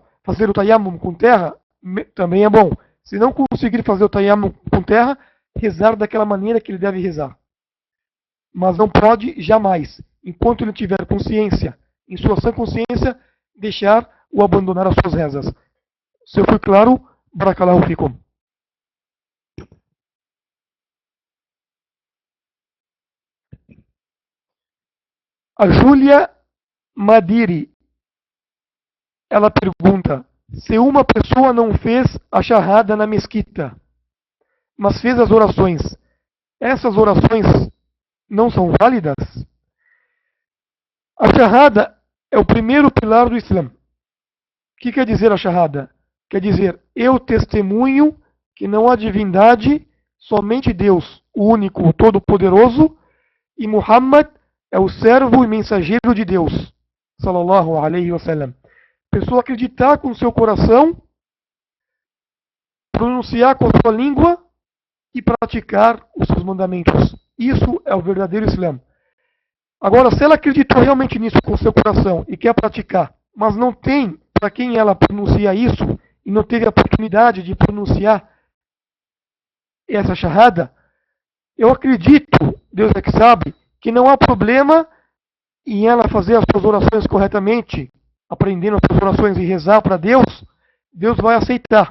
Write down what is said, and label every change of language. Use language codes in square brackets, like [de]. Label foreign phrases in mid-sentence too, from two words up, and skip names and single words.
[pt] Fazer o tayammum com terra, também é bom. Se não conseguir fazer o tayammum com terra, rezar daquela maneira que ele deve rezar. Mas não pode jamais, enquanto ele tiver consciência, em sua sã consciência, deixar ou abandonar as suas rezas. Se eu fui claro, [ar] بارك الله فيكم. [pt] A Júlia Madiri, ela pergunta, se uma pessoa não fez a charrada na mesquita, mas fez as orações, essas orações não são válidas? A charrada é o primeiro pilar do Islã. O que quer dizer a charrada? Quer dizer, eu testemunho que não há divindade, somente Deus, o único, o todo-poderoso, e Muhammad é o servo e mensageiro de Deus. [ar] صلى الله عليه وسلم. [pt] Pessoa acreditar com seu coração, pronunciar com a sua língua e praticar os seus mandamentos. Isso é o verdadeiro Islã. Agora, se ela acreditou realmente nisso com seu coração e quer praticar, mas não tem para quem ela pronuncia isso e não teve a oportunidade de pronunciar essa shahada, eu acredito, Deus é que sabe, que não há problema em ela fazer as suas orações corretamente, aprendendo as suas orações e rezar para Deus, Deus vai aceitar.